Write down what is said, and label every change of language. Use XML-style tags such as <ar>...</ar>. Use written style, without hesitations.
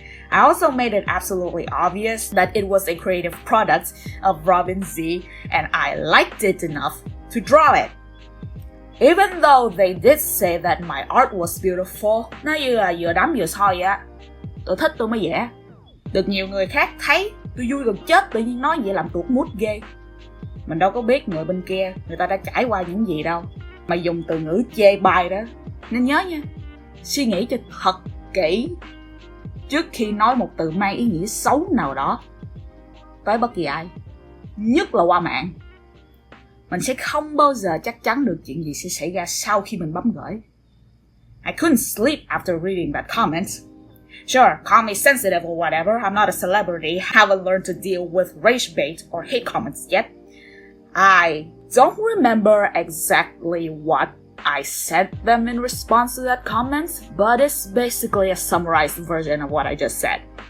<en>I also made it absolutely obvious that it was a creative product of Robin Z, and I liked it enough to draw it. Even though they did say that my art was beautiful,</en> <vi>nó như là vừa đấm vừa soi á. Tôi thích tôi mới vẽ. Được nhiều người khác thấy tôi vui gần chết, tự nhiên nói vậy làm tuột mood ghê. Mình đâu có biết người bên kia, người ta đã trải qua những gì đâu. Mà dùng từ ngữ chê bai đó. Nên nhớ nha, suy nghĩ cho thật kỹ trước khi nói một từ mang ý nghĩa xấu nào đó tới bất kỳ ai. Nhất là qua mạng. Mình sẽ không bao giờ chắc chắn được chuyện gì sẽ xảy ra sau khi mình bấm gửi.</vi> <en>I couldn't sleep after reading that comment. Sure, call me sensitive or whatever, I'm not a celebrity, haven't learned to deal with rage bait or hate comments yet. I don't remember exactly what I sent them in response to that comment, but it's basically a summarized version of what I just said.</en>